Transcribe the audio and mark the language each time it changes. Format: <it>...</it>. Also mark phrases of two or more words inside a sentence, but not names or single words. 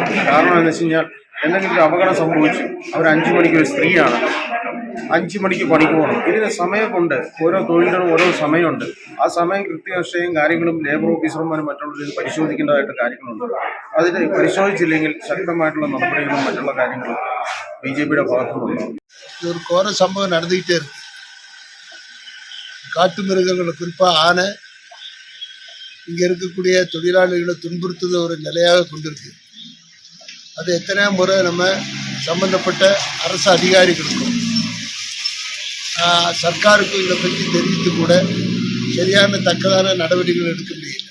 <ml>കാരണം എന്ന് വെച്ച് കഴിഞ്ഞാൽ എന്തെങ്കിലും ഒരു അപകടം സംഭവിച്ചു അവർ 5 മണിക്ക് ഒരു സ്ത്രീയാണ് 5 മണിക്ക് പണിക്ക് പോകണം. ഇതിന് സമയമുണ്ട്. ഓരോ തൊഴിലിനും ഓരോ സമയമുണ്ട്. ആ സമയം കൃത്യനിഷ്ഠയും കാര്യങ്ങളും ലേബർ ഓഫീസർമാരും മറ്റുള്ളവരും പരിശോധിക്കേണ്ടതായിട്ട് കാര്യങ്ങളുണ്ട്. അതിന് പരിശോധിച്ചില്ലെങ്കിൽ ശക്തമായിട്ടുള്ള നടപടികളും മറ്റുള്ള കാര്യങ്ങളും BJPയുടെ ഭാഗത്തുനിന്നുണ്ടാകും.</ml> <ta>ஒரு கோர சம்பவம் நடந்துகிட்டே இருக்கு. காட்டு மிருகங்களை குறிப்பா ஆனை இங்க இருக்கக்கூடிய தொழிலாளிகளை துன்புறுத்துத ஒரு நிலையாக கொண்டிருக்கு. அது எத்தனையோ முறை நம்ம சம்பந்தப்பட்ட அரசு அதிகாரிகளுக்கும் சர்க்காருக்கும் இதை பற்றி தெரிவித்து கூட சரியான தக்கதான நடவடிக்கைகள் எடுக்க முடியல.</ta>